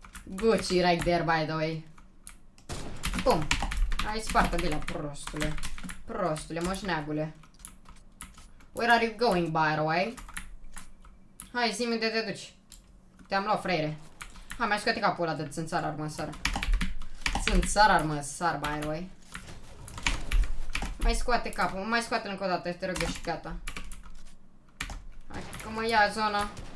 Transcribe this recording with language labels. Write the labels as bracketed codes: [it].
[en] Gucci right there, by the way. Bum. [ro] Ai spartă bila, prostule. Prostule, moșneagule. [en] Where are you going, by the way? [ro] Hai, zi-mi unde te duci. Te-am luat, frere. Hai, mai scoate capul ăla de țânțar armăsar. Țânțar armăsar, [en] by the way. [ro] Mai scoate capul, mai scoate încă o dată, te rog, și gata. Hai, că mă ia zona.